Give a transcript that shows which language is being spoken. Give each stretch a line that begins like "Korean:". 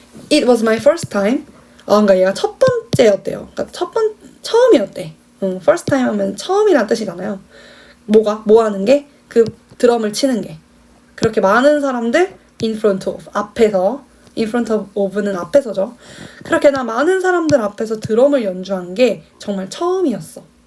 English: It was my first time.
Korean: 그러니까 얘가 첫 번째였대요. 그러니까 처음이었대. first time 하면 처음이란 뜻이잖아요. 뭐 하는 게? 그 드럼을 치는 게. 그렇게 많은 사람들
English: in front of,
Korean: 앞에서. in front of는 앞에서죠. 그렇게 나 많은 사람들 앞에서 드럼을 연주한 게 정말 처음이었어.